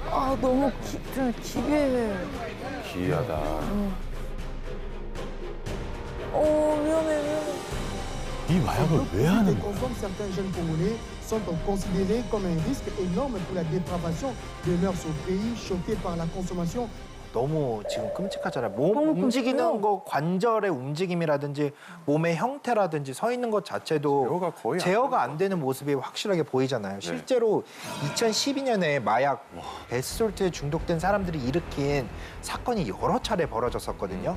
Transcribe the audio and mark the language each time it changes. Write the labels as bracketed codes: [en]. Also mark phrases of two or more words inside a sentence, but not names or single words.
[ko] 아, 너무 좀 기괴해. 기이하다. 위험해. 이 마약을 왜 하는 거야? [fr] Consomment certains jeunes Congolais sont considérés comme un risque énorme pour la dépravation de mœurs au pays, choqués par la consommation. [ko] 너무 지금 끔찍하잖아요. 몸 너무 움직이는 끔찍해요. 거, 관절의 움직임이라든지 몸의 형태라든지 서 있는 것 자체도 제어가 거의 안 제어가 안 되는 모습이 확실하게 보이잖아요. 실제로 2012년에 마약 베스솔트에 중독된 사람들이 일으킨 사건이 여러 차례 벌어졌었거든요.